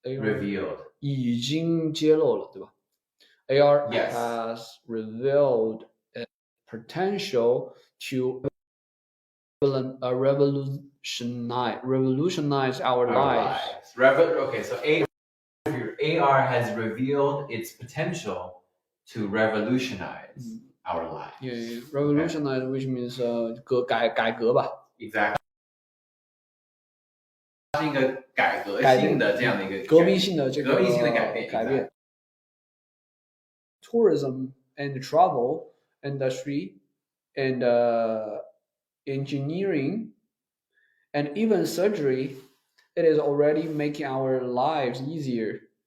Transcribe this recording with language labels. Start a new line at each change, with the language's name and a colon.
English: Revealed.
Chinese: 已经揭露了，对吧？
English: AR has revealed its potential to revolutionize our lives. Okay, so AR has revealed its potential to revolutionize our lives. Yeah. Revolutionize, which means
Chinese: 改革吧。
English: Exactly.
Chinese: 是一个改革性的这样的一个革命性的这个革命性的改变。
English: Tourism and travel industry and engineering and even surgery, it is already making our lives easier.